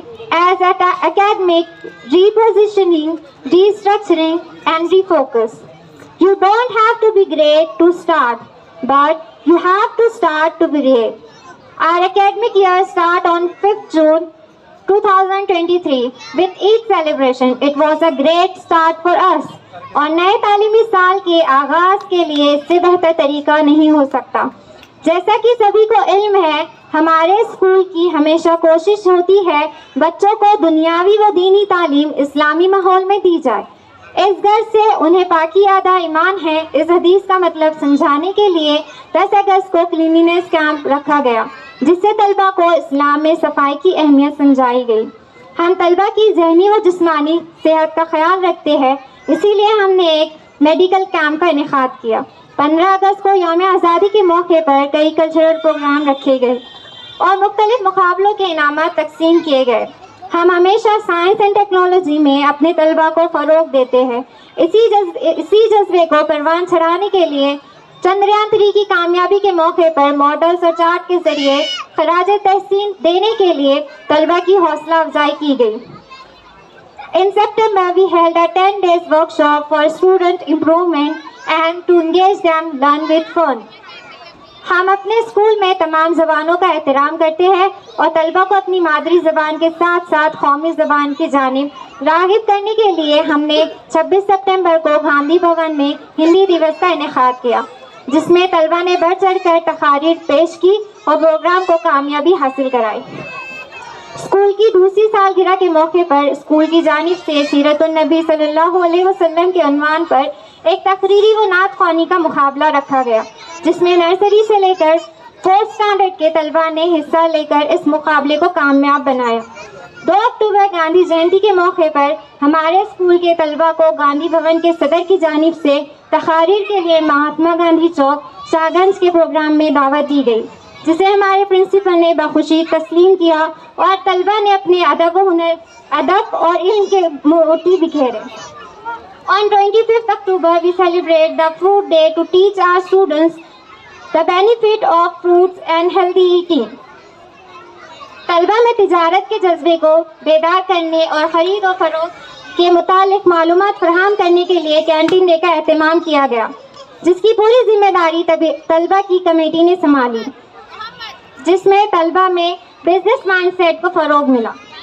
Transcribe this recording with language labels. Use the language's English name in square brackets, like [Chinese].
[English] As academic repositioning, restructuring, and refocus. You don't have to be great to start, but you have to start to be great. Our academic year starts on 5th June 2023 with Eid celebration. It was a great start for us. [Hindi] और नए तालीमी साल के आगाज के लिए इससे बेहतर तरीका नहीं हो सकता. जैसा कि सभी को इल्म है, हमारे स्कूल की हमेशा कोशिश होती है बच्चों को दुनियावी व दीनी तालीम इस्लामी माहौल में दी जाए. इस घर से उन्हें पाकीयादा ईमान है. इस हदीस का मतलब समझाने के लिए 10 अगस्त को क्लीनिनेस कैंप रखा गया, जिससे तलबा को इस्लाम में सफाई की अहमियत समझाई गई. हम तलबा की जहनी व जिस्मानी सेहत का ख्याल रखते हैं, इसीलिए हमने एक मेडिकल कैंप का इनेकाद किया. 15 अगस्त को यौम आज़ादी के मौके पर कई कल्चरल प्रोग्राम रखे गए और मुख्तलिफ मुकाबलों के इनामात तकसीम किए गए. हम हमेशा साइंस एंड टेक्नोलॉजी में अपने तलबा को फ़रोग देते हैं. इसी जज्बे को परवान चढ़ाने के लिए चंद्रयान 3 की कामयाबी के मौके पर मॉडल्स और चार्ट के जरिए खराज तहसीन देने के लिए तलबा की हौसला अफजाई की गई. [English] In September, we held a 10 days workshop for student improvement and to engage them learn with fun. [Hindi] हम अपने स्कूल में तमाम ज़बानों का एहतराम करते हैं और तलबा को अपनी मादरी ज़बान के साथ साथ कौमी ज़बान की जानिब राग़िब करने के लिए हमने 26 सितंबर को गांधी भवन में हिंदी दिवस का इनेकाद किया, जिसमें तलबा ने बढ़ चढ़ कर तकारीर पेश की और प्रोग्राम को कामयाबी हासिल कराई. स्कूल की दूसरी सालगिरह के मौके पर स्कूल की जानिब से सीरतुन नबी सल्लल्लाहु अलैहि वसल्लम के उन्वान पर एक तकरीरी व नात ख़्वानी का मुकाबला रखा गया, जिसमें नर्सरी से लेकर 4th स्टैंडर्ड के तलबा ने हिस्सा लेकर इस मुकाबले को कामयाब बनाया. 2 अक्टूबर गांधी जयंती के मौके पर हमारे स्कूल के तलबा को गांधी भवन के सदर की जानिब से तकारीर के लिए महात्मा गांधी चौक शाहगंज के प्रोग्राम में दावत दी गई, जिसे हमारे प्रिंसिपल ने बखुशी तस्लीम किया और तलबा ने अपने अदब और इल्म के मोती बिखेरे. [English] On 25th October, we celebrate the Fruit Day to teach our students the benefit of fruits and healthy eating. [Hindi] तलबा में तिजारत के जज्बे को बेदार करने और ख़रीद और फरोख्त के मुतालिक मालूमात फराहम करने के लिए कैंटीन डे का एहतमाम किया गया, जिसकी पूरी जिम्मेदारी तलबा की कमेटी ने संभाली, जिसमें तलबा में बिजनेस माइंडसेट को फ़रोग मिला.